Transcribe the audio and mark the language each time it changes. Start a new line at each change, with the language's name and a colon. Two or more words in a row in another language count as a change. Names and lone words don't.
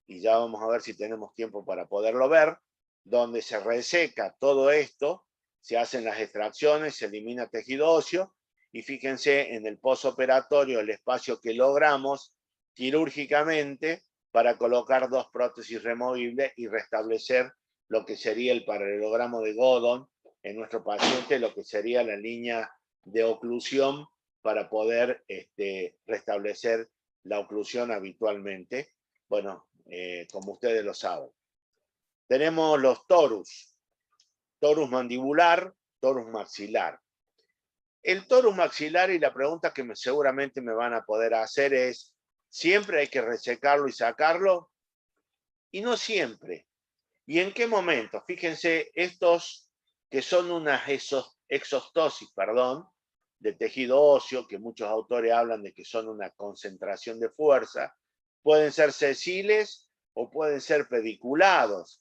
Spanish: ya vamos a ver si tenemos tiempo para poderlo ver, donde se reseca todo esto, se hacen las extracciones, se elimina tejido óseo, y fíjense en el postoperatorio el espacio que logramos quirúrgicamente para colocar 2 prótesis removibles y restablecer lo que sería el paralelogramo de Godon en nuestro paciente, lo que sería la línea de oclusión para poder restablecer la oclusión habitualmente. Bueno, como ustedes lo saben. Tenemos los torus mandibular, torus maxilar. El torus maxilar, y la pregunta que seguramente me van a poder hacer es, ¿siempre hay que resecarlo y sacarlo? Y no siempre. ¿Y en qué momento? Fíjense, estos que son una exostosis, de tejido óseo, que muchos autores hablan de que son una concentración de fuerza, pueden ser sesiles o pueden ser pediculados.